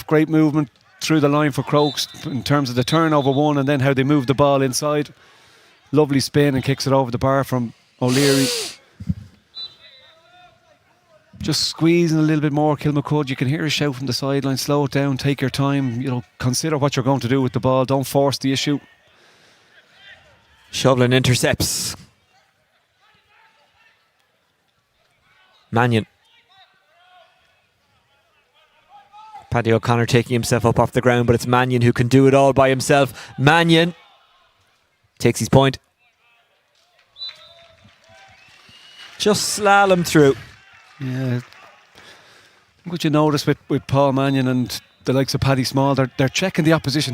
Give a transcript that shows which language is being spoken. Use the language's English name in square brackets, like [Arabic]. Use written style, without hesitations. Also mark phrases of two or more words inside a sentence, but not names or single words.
[English] Great movement through the line for Crokes in terms of the turnover one and then how they move the ball inside. Lovely spin and kicks it over the bar from O'Leary. Just squeezing a little bit more, Kilmacud. You can hear a shout from the sideline. Slow it down, take your time. Consider what you're going to do with the ball. Don't force the issue. Shovlin intercepts. Mannion. Paddy O'Connor taking himself up off the ground, but it's Mannion who can do it all by himself. Mannion takes his point. Just slalom through. Yeah. What you notice with Paul Mannion and the likes of Paddy Small, they're checking the opposition.